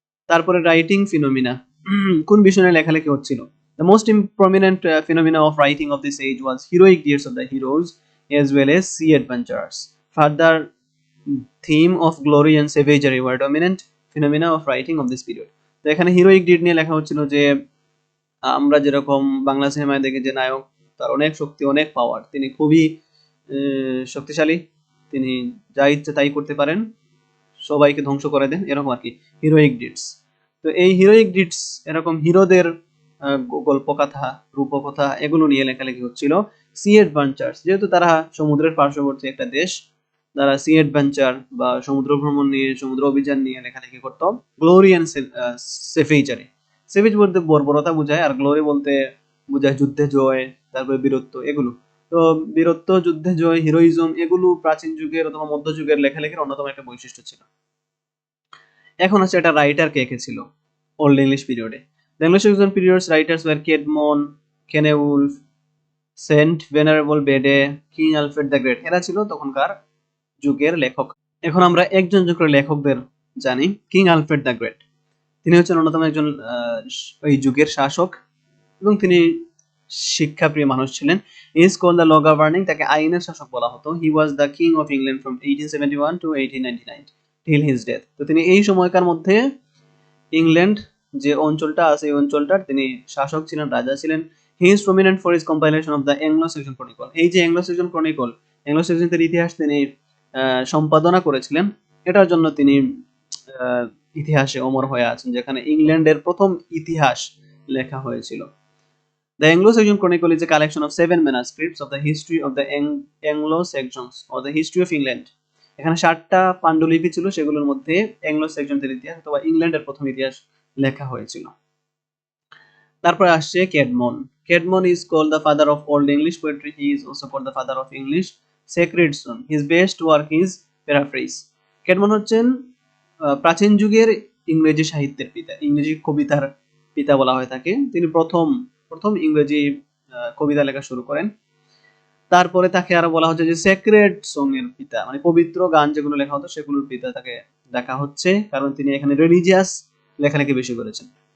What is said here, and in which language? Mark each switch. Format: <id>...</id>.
<bn>তারপরে writing phenomena, কোন বিষয় নিয়ে লেখালেখি হচ্ছিল।</bn> <en>The most prominent phenomena of writing of this age was heroic deeds of the heroes as well as sea adventures. Further, theme of glory and savagery were dominant phenomena of writing of this period.</en> <bn>তো এখানে heroic did নিয়ে লেখা হচ্ছিল যে আমরা যেরকম বাংলা সিনেমায় দেখি যে নায়ক তার অনেক শক্তি, অনেক পাওয়ার, তিনি খুবই শক্তিশালী, তিনি যা ইচ্ছে তাই করতে পারেন, সবাইকে ধ্বংস করে দেন, এরকম আর কি হিরোইক ডিডস। তো এই হিরোইক ডিডস এরকম হিরোদের গল্পকথা, রূপকথা এগুলো নিয়ে লেখালেখি হচ্ছিল। সি অ্যাডভেঞ্চার্স, যেহেতু তারা সমুদ্রের পার্শ্ববর্তী একটা দেশ, তারা সি অ্যাডভেঞ্চার বা সমুদ্র ভ্রমণ নিয়ে, সমুদ্র অভিযান নিয়ে লেখালেখি করত। গ্লোরি অ্যান্ড সেফেজারি, সেভেজ বলতে বর্বরতা বোঝায়, আর গ্লোরি বলতে বোঝায় যুদ্ধে জয়, তারপরে বীরত্ব, এগুলো। তো বীরত্ব, যুদ্ধে জয়, হিরোইজম এগুলো প্রাচীন যুগের অথবা মধ্যযুগের লেখালেখির অন্যতম একটা বৈশিষ্ট্য ছিল। এখন হচ্ছে এটা রাইটার কে কে ছিল ওল্ড ইংলিশ পিরিয়ডে।</bn> <en>The English Saxon period's writers were Caedmon, Cenewulf, Saint Venerable Bede, King Alfred the Great,</en> <bn>এরা ছিল তখনকার যুগের লেখক। এখন আমরা একজন করে লেখকদের জানি। কিং আলফ্রেড দ্য গ্রেট, তিনি হচ্ছেন অন্যতম একজন ওই যুগের শাসক এবং তিনি শিক্ষাপ্রিয় মানুষ ছিলেন।</bn> <en>is called the law governing,</en> <bn>তাকে আইনের শাসক বলা হতো।</bn> <en>He was the king of England from 1871 to 1899 till his death।</en> <bn>তো তিনি এই সময়কার মধ্যে ইংল্যান্ড যে অঞ্চলটা আছে এই অঞ্চলটার তিনি শাসক ছিলেন, রাজা ছিলেন।</bn> <en>He is prominent for his compilation of the Anglo Saxon Chronicle.</en> <bn>এই যে অ্যাংলো স্যাক্সন ক্রনিকল, অ্যাংলো স্যাক্সনদের ইতিহাস তিনি সম্পাদনা করেছিলেন, এটার জন্য তিনি ইতিহাসে অমর হয়ে আছেন, যেখানে ইংল্যান্ডের প্রথম ইতিহাস লেখা হয়েছিল।</bn> <en>The Anglo-Saxon Chronicle is a collection of 7 manuscripts of the history of the Anglo-Saxons or the history of England.</en> <bn>এখানে 7টা পাণ্ডুলিপি ছিল, সেগুলোর মধ্যে অ্যাংলো স্যাক্সনদের ইতিহাস অথবা ইংল্যান্ডের প্রথম ইতিহাস লেখা হয়েছিল। তারপরে আসছে ক্যাডমন।</bn> <en>Caedmon is called the father of old English poetry. He is also called the father of English sacred song. His best work is paraphrase.</en> <bn>ক্যাডমন হচ্ছেন প্রাচীন যুগের ইংরেজি সাহিত্যের পিতা, ইংরেজি কবিতার পিতা বলা হয়ে থাকে। তিনি প্রথম ইংরেজি কবিতা লেখা শুরু করেন। তারপরে তাকে আরো বলা হচ্ছে যে সেক্রেড সং এর পিতা, মানে পবিত্র গান যেগুলো লেখা হতো সেগুলোর পিতা তাকে দেখা হচ্ছে, কারণ তিনি এখানে রিলিজিয়াস লেখালেখি বেশি করেছেন।</bn>